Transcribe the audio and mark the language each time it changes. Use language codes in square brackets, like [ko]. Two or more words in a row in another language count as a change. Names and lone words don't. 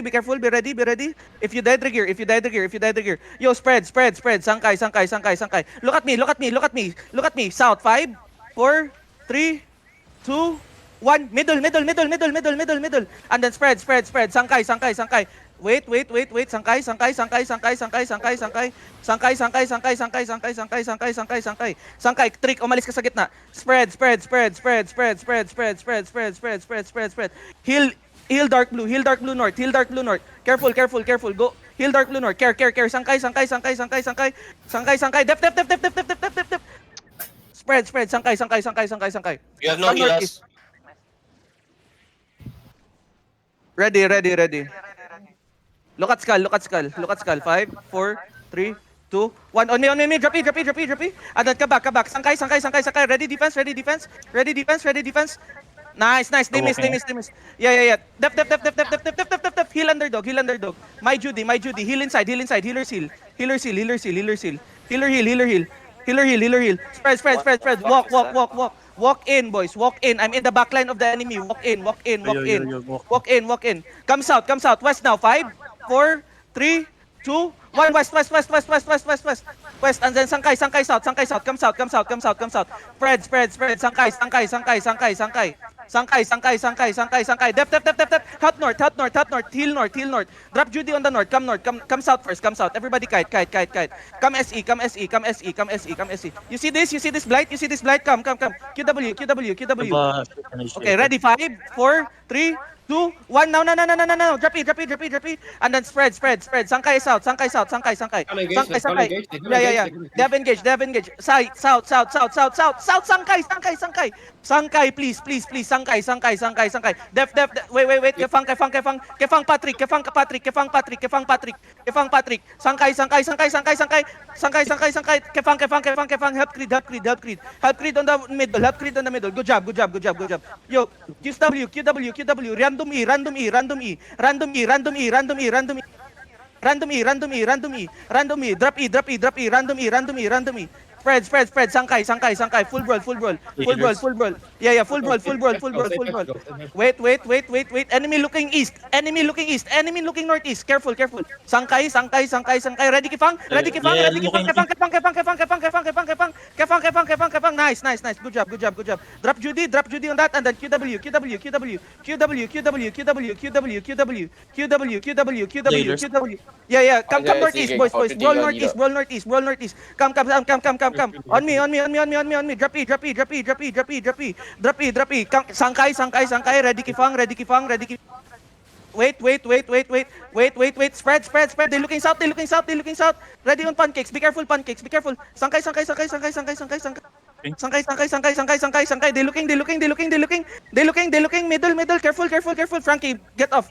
[en] Be careful, be ready, be ready. If you die the gear, if you die the gear, if you die the gear. Yo, spread, spread, spread. Sangkay, sangkay, sangkay, sangkay. Look at me, look at me, look at me. Look at me. South, 5, 4, 3, 2, 1. Middle, middle, middle, middle, middle, middle, middle. And then spread, spread, spread. Sangkay, sangkay, sangkay. Wait, wait, wait, wait. Sangkay, sangkay, sangkay, sangkay, sangkay, sangkay, sangkay. Sangkay, sangkay, sangkay, sangkay, sangkay, sangkay, sangkay, sangkay, sangkay. [tl] Sangkay, trick, umalis ka sa gitna. [en] Spread, spread, spread, spread, spread, spread, spread, spread, spread, spread, spread, spread, spread. Heal, heal dark blue north, heal dark blue north. Careful, careful, careful. Go. Heal dark blue north. Care, care, care. Sangkay, sangkay, sangkay, sangkay, sangkay. Sangkay, sangkay. Dep, dep, dep, dep, dep, dep, dep, dep, dep, dep. Spread, spread. Sangkay, sangkay, sangkay, sangkay, sangkay. You have no Come northeast. healers. Ready, ready, ready. Look at skull, look at skull, look at skull. 5, 4, 3, 2, 1. On me. Drop E, drop E, drop E, drop E. And then come back, come back. Sangkay, sangkay, sangkay, sangkay. Ready defense, ready defense. Ready defense, ready defense. Nice, nice. They miss, they miss, they miss. Yeah, yeah, yeah. Def, def, def, def, def, def, def, def, def, def, def. Heal underdog, heal underdog. My Judy, my Judy. Heal inside, heal inside. Healer seal. Healer seal, healer seal, healer seal. Healer heal, healer heal. Healer heal, healer heal. Spread, spread, spread, spread. Walk, walk, walk, walk. Walk in, boys. Walk in. I'm in the back line of the enemy. Walk in, walk in, walk in. Walk in, walk in. Come south, come south. West now. 5, 4, 3, 2, 1. West, west, west, west, west, west, west, west. West, and then sangkay, sangkay south, sangkay south. Come south, come south, come south, come south. Spread, spread, spread. Sangkay, sangkay, sangkay, sangkay, sangkay. Sangkay, sangkay, sangkay, sangkay, sangkay. Dep, dep, dep, dep, dep. Help north, help north, help north. Heal north, heal north. Drop Judy on the north. Come north, come south first. Come south. Everybody kite, kite, kite, kite. Come SE, come SE, come SE, come SE, come SE. You see this? You see this blight? You see this blight? Come, come, come. QW, QW, QW. Okay, ready? 5, 4, 3, 2, 1. Now, no, no, no, no, no, no. Drop it, drop it, drop it, drop it. And then spread, spread, spread. Sangkay south, sangkay south, sangkay, sangkay. Can't engage, Sangkay, they can't sangkay. engage, they can't Yeah, yeah, engage, yeah. they can't engage. They have engaged, they have engaged. Side, south, south, south, south, south, south, sangkay, sangkay, sangkay. Sangkay, please, please, please. Sangkay, sangkay, sangkay, sangkay. Def, def, wait, wait, wait. Kefang, kefang, kefang. Kefang Patrick, kefang Patrick, kefang Patrick, kefang Patrick. Kefang Patrick. Sangkay, sangkay, sangkay, sangkay, sangkay. Sangkay, sangkay, sangkay. Kefang, kefang, kefang, kefang. Help Creed, help Creed, help Creed. Help Creed on the middle, help Creed on the middle. Good job, good job, good job, good job. Yo, QW, QW, QW. Random E, random E, random E. Random E, random E, random E, random E. Random E, random E, random E, random E, drop E, drop E, drop E, random E, random E, random E. Spread, spread, spread. Sangkay, sangkay, sangkay. Full brawl, full brawl. Full brawl, full brawl. Yeah, yeah, full brawl, full brawl, full brawl, full brawl. Wait, wait, wait, wait, wait. Enemy looking east. Enemy looking east. Enemy looking northeast. Careful, careful. Sangkay, sangkay, sangkay, sangkay. Ready kifang? Ready kifang? Yeah, Ready kifang? looking Kefang, kefang, kefang, kefang, kefang, kefang, kefang, kefang, kefang, kefang, kefang, kefang. Nice, nice, nice. Good job, good job, good job. Drop Judy on that, and then QW, QW, QW, QW, QW, QW, QW, QW, QW, QW, QW, QW. Yeah, yeah. Come, come northeast, boys, boys. Roll northeast, roll northeast, roll northeast. Come, come, come, come, come, come. On me, on me, on me, on me, on me, on me. Drop E, drop E, drop E, drop E, drop E, drop E, drop E, drop E. Come, sangkay, sangkay, sangkay. Ready kifang, ready kifang, ready kifang. Wait, wait, wait, wait, wait, wait, wait, wait. Spread, spread, spread. They're looking south, they're looking south, they're looking south. Ready on pancakes. Be careful, pancakes. Be careful. Sangkay, sangkay, sangkay, sangkay, sangkay, sangkay, sangkay. Sangkay. They looking. Middle. Careful. Frankie, get off.